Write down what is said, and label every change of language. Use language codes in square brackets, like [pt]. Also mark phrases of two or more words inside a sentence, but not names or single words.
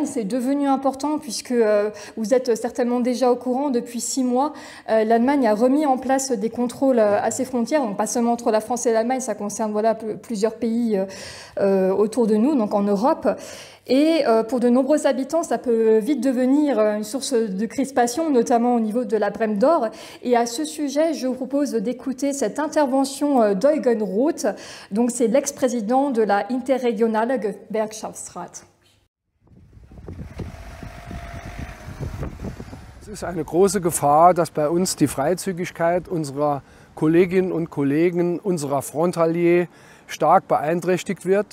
[fr] C'est devenu important puisque vous êtes certainement déjà au courant, depuis 6 mois, l'Allemagne a remis en place des contrôles à ses frontières, donc pas seulement entre la France et l'Allemagne, ça concerne voilà, plusieurs pays autour de nous, donc en Europe. Et pour de nombreux habitants, ça peut vite devenir une source de crispation, notamment au niveau de la Brème d'Or. Et à ce sujet, je vous propose d'écouter cette intervention d'Eugen Roth. Donc, c'est l'ex-président de la Interregionale Gewerkschaftsrat. [de] Es ist eine große Gefahr, dass bei uns die Freizügigkeit unserer Kolleginnen und Kollegen, unserer Frontaliers stark beeinträchtigt wird.